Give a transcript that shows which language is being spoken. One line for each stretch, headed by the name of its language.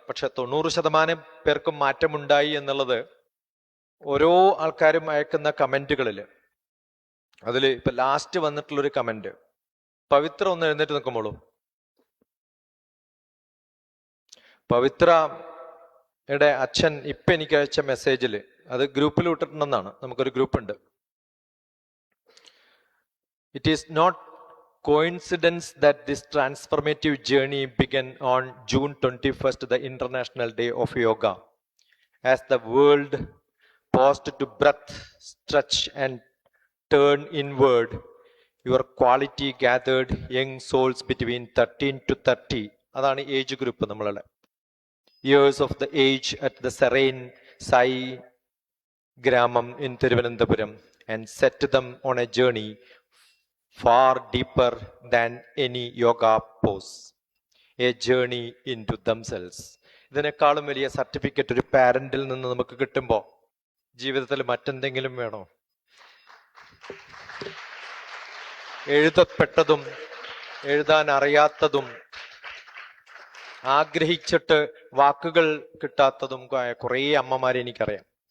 Malayalam: പക്ഷെ 90% പേർക്കും മാറ്റമുണ്ടായി എന്നുള്ളത് ഓരോ ആൾക്കാരും അയക്കുന്ന കമന്റുകളിൽ, അതിൽ ഇപ്പൊ ലാസ്റ്റ് വന്നിട്ടുള്ളൊരു കമന്റ്, പവിത്ര ഒന്ന് എഴുന്നേറ്റ് നിൽക്കുമ്പോഴും, പവിത്രയുടെ അച്ഛൻ ഇപ്പൊ എനിക്ക് അയച്ച മെസ്സേജിൽ, അത് ഗ്രൂപ്പിൽ വിട്ടിട്ടുണ്ടെന്നാണ്, നമുക്കൊരു ഗ്രൂപ്പ് ഉണ്ട്.
English: It is not coincidence that this transformative journey began on June 21st, the International Day of Yoga. As the world paused to breath, stretch and turn inward, your quality gathered young souls between 13 to 30.
Malayalam: അതാണ് age group നമ്മളുടെ.
English: Years of the age at the serene Sai Gramam in Thiruvananthapuram and set them on a journey far deeper than any yoga pose. A journey into themselves.
Malayalam: ഇതിനേക്കാളും വലിയ certificate ഒരു പാരന്റിൽ നിന്ന് നമുക്ക് കിട്ടുമ്പോൾ ജീവിതത്തിൽ മറ്റെന്തെങ്കിലും വേണോ? എഴുതപ്പെട്ടതും എഴുതാൻ അറിയാത്തതും ആഗ്രഹിച്ചിട്ട് വാക്കുകൾ കിട്ടാത്തതും കുറേ അമ്മമാരെ എനിക്കറിയാം.